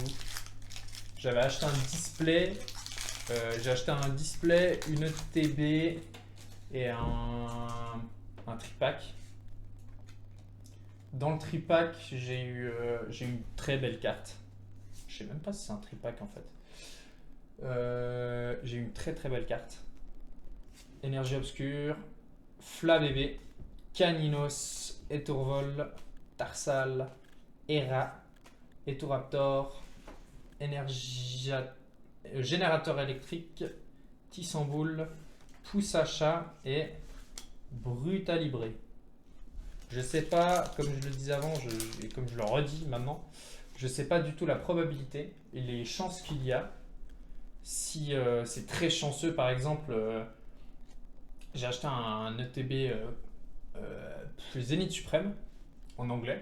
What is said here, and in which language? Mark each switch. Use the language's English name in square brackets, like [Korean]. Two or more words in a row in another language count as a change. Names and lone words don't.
[French] J'avais acheté un display. J'ai acheté un display, une ETB et un tripack. Dans le tripack, j'ai eu une très belle carte. Je sais même pas si c'est un tripack en fait. J'ai eu une très très belle carte. Énergie obscure, Flabébé, Caninos, Etourvol, Tarsal, Hera, Etoraptor, Générateur électrique, Tissamboule, Poussacha et Brutalibré. Je sais pas, comme je le disais avant, et comme je le redis maintenant, je sais pas du tout la probabilité et les chances qu'il y a. Si c'est très chanceux, par exemple, j'ai acheté un ETB Zénith Suprême en anglais.